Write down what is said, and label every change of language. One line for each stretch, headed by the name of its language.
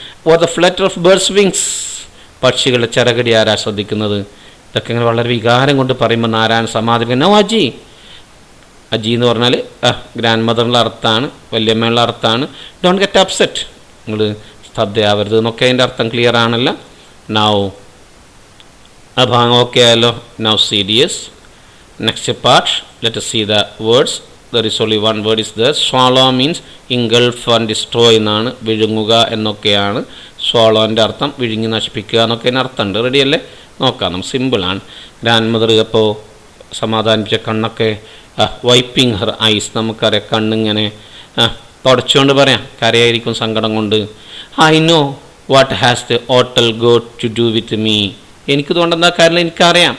English: or the flutter of birds wings,
Malayalam: പക്ഷികളുടെ ചിറകടി ആരാ ശ്രദ്ധിക്കുന്നത്? ഇതൊക്കെ ഇങ്ങനെ വളരെ വികാരം കൊണ്ട് പറയുമ്പോൾ ആരാണ് സമാധിക്കുന്നത്? നോ അജി. അജി എന്ന് പറഞ്ഞാൽ ഗ്രാൻഡ് മദറിനുള്ള അർത്ഥമാണ്, വല്യമ്മയുള്ള അർത്ഥമാണ്.
English: don't get upset,
Malayalam: നിങ്ങൾ സ്തബ്ധയാവരുത് എന്നൊക്കെ അതിൻ്റെ അർത്ഥം ക്ലിയർ ആണല്ലോ. നൗ ആ ഭാഗം ഓക്കെ ആയല്ലോ. Now serious.
English: Next part, let us see the words. There is only one word is there. Swallow means engulf and destroy
Malayalam: എന്നാണ്, വിഴുങ്ങുക എന്നൊക്കെയാണ് swallowൻ്റെ അർത്ഥം. വിഴുങ്ങി നശിപ്പിക്കുക എന്നൊക്കെ അതിന് അർത്ഥമുണ്ട്. റെഡിയല്ലേ? നോക്കാം, നമുക്ക് സിമ്പിളാണ്. ഗ്രാൻഡ് മദർ അപ്പോൾ സമാധാനിപ്പിച്ച കണ്ണൊക്കെ
English: wiping her eyes,
Malayalam: നമുക്കറിയാം കണ്ണിങ്ങനെ തുടച്ചുകൊണ്ട് പറയാം, കരയായിരിക്കും സങ്കടം കൊണ്ട്.
English: I know what has the hotel got to do with me,
Malayalam: എനിക്കിതുകൊണ്ട് എന്താ കാര്യം എനിക്കറിയാം.